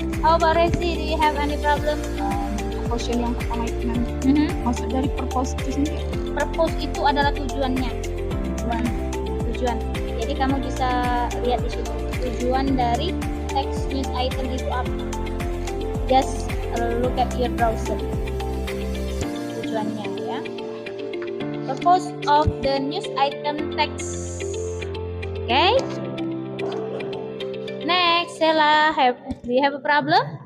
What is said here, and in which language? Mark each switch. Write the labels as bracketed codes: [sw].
[en] How about Resi? Do you have any problem? [id] Question yang pertama itu nanti. Maksud dari purpose itu sendiri? Purpose itu adalah tujuannya. Tujuan. Jadi kamu bisa lihat di situ. Tujuan dari text news item itu apa? [en] Just look at your browser. [id] Tujuannya ya. [en] Purpose of the news item text. Okay. Next, Sela, do you have a problem?